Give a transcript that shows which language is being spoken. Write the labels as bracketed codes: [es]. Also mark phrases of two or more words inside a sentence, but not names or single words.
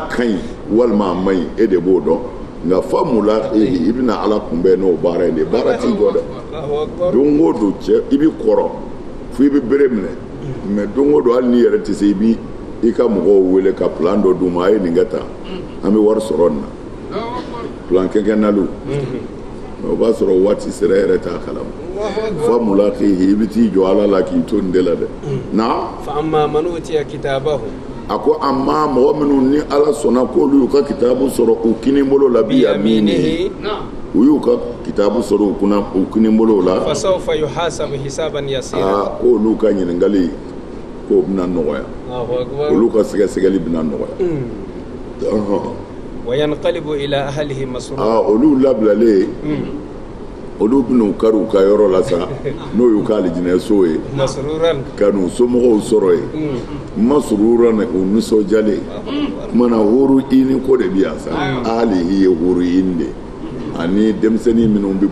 [bm] ka ɲi walima a ma ɲi e de b'o dɔn nka famulaqihi i bɛna ala kunbɛn n'o baara ye de baara t'i jɔ dɛ don o don cɛ i bɛ kɔrɔ fo i bɛ bere minɛ mɛ don o don hali n'i yɛrɛ tɛ se i b'i ka mɔgɔw wele ka plan dɔ d'u ma a ye nin kɛ tan an bɛ wari sɔrɔ nin na plan kɛkɛnaliw o b'a sɔrɔ waati sera yɛrɛ t'a kalama famulaqihi i bɛ t'i jɔ ala la k'i to nin de la dɛ na [ar] فأما من أوتي كتابه [bm] a ko amma mɔgɔ minnu ni ala sɔnna k'olu y'u ka kitabu sɔrɔ u kinibolo la [ar] بيمينه [bm] u y'u ka kitabu sɔrɔ u kinibolo la [ar] فسوف يحاسب حسابا يسيرا [bm] k'olu ka ɲininkali k'o bɛna nɔgɔya olu ka sɛgɛsɛgɛli bɛna nɔgɔya [ar] وينقلب إلى أهله مسرورا [bm] olu labilalen olu bɛn'u kari u ka yɔrɔ la sa n'o y'u ka alijinɛso ye ka n'u somɔgɔw sɔrɔ yen masururan u nisɔndiyalen kumana horo ini ko de bɛ yan sa hali i ye horo ini de ani denmisɛnnin minnu bɛ